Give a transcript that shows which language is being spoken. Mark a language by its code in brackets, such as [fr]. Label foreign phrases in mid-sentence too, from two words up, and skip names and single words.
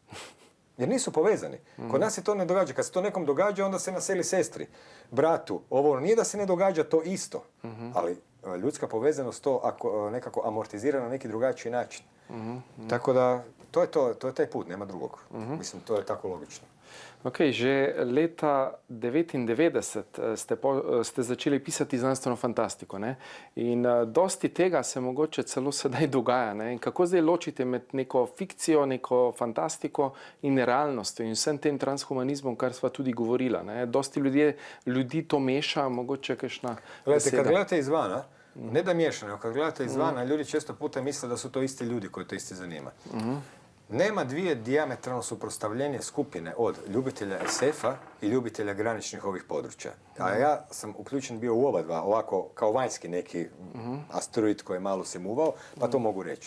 [hr] Jer nisu povezani. Kod nas se to ne događa. Kad se to nekom događa, onda se naseli sestri, bratu. Ovo nije da se ne događa to isto, ali ljudska povezanost to nekako amortizira na neki drugačiji način. Tako da, to je taj put, nema drugog. Mislim, to je tako logično. [sl] Ok, že leta 1999 ste začeli pisati znanstveno fantastiko, ne? In dosti tega se mogoče celo sedaj dogaja, ne? In kako zdaj ločite med neko fikcijo, neko fantastiko in realnostjo in vsem tem transhumanizmom, kar sva tudi govorila, ne? Dosti ljudi to meša, mogoče kakšna beseda. [hr] Kad gledate izvana, ne da miješano, kad gledate izvana, ljudi često puta misle da su to isti ljudi koji to isti zanima. Nema dvije dijametralno suprotstavljenje skupine od ljubitelja SF-a i ljubitelja graničnih ovih područja. A ja sam uključen bio u oba dva, ovako kao vanjski neki asteroid koji je malo se muvao, pa to mogu reći.